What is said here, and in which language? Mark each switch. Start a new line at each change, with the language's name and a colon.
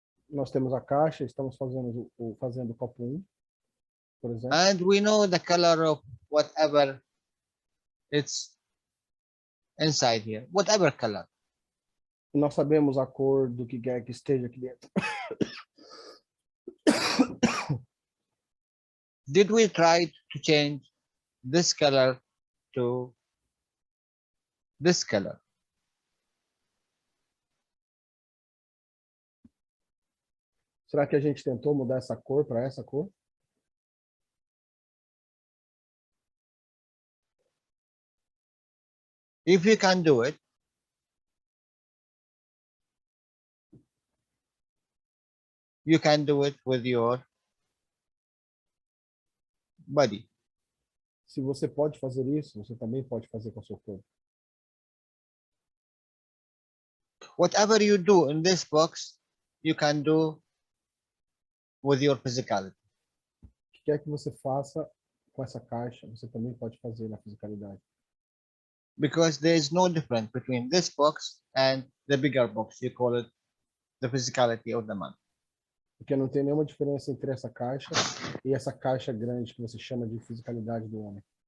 Portuguese: nós temos a caixa, estamos fazendo o copo 1, por exemplo.
English: And we know the color of whatever it's inside here, whatever color.
Portuguese: E nós sabemos a cor do que quer que esteja aqui dentro.
English: Did we try to change this color to this color?
Portuguese: Será que a gente tentou mudar essa cor para essa cor?
English: If you can do it, you can do it with your body.
Portuguese: Se você pode fazer isso, você também pode fazer com a sua cor.
English: whatever you do in this box, you can do with your physicality.
Portuguese: O que quer que você faça com essa caixa, você também pode fazer na fisicalidade.
English: Because there is no difference between this box and the bigger box. You call it the physicality of the man.
Portuguese: Porque não tem nenhuma diferença entre essa caixa e essa caixa grande que você chama de fisicalidade do homem.